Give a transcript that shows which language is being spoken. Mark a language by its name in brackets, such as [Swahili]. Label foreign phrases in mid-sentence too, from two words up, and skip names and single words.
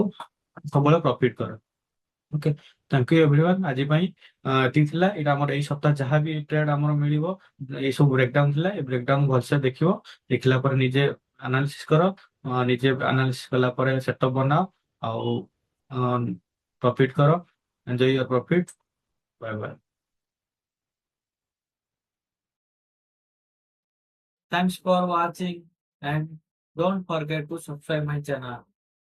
[Odia] ସବୁବେଳେ ପ୍ରଫିଟ କର [English] okay thank you everyone [Odia] ଆଜି ପାଇଁ ଏତିକି ଥିଲା ଏଇଟା ଆମର ଏଇ ସପ୍ତାହ ଯାହା ବି ଟ୍ରେଡ୍ ଆମର ମିଳିବ ଏଇ ସବୁ ବ୍ରେକଡାଉନ ଥିଲା ଏ ବ୍ରେକଡାଉନ ଭଲସେ ଦେଖିବ ଦେଖିଲା ପରେ ନିଜେ ଆନାଲିସିସ୍ କର ନିଜେ ଆନାଲିସିସ୍ କଲା ପରେ ସେଟଅପ୍ ବନାଅ ଆଉ ପ୍ରଫିଟ କର [English] enjoy your profit bye bye Thanks for watching and don't forget to subscribe my channel.